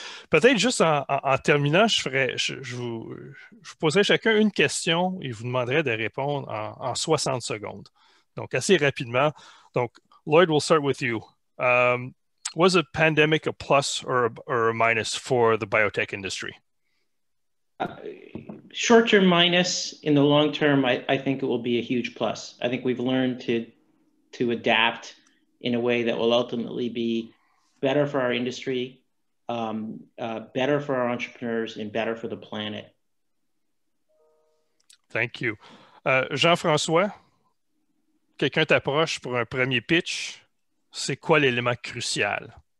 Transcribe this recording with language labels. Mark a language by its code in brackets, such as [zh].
[fr] Peut-être juste en terminant, je vous poserai chacun une question et vous demanderai de répondre en 60 secondes. Donc, assez rapidement. [en] Donc, Lloyd, we'll start with you. Was the pandemic a plus or a minus for the biotech industry? Short-term minus. In the long term, I think it will be a huge plus. I think we've learned to adapt in a way that will ultimately be better for our industry, better for our entrepreneurs, and better for the planet. Thank you. [fr] Jean-François, quelqu'un t'approche pour un premier pitch. C'est quoi l'élément crucial?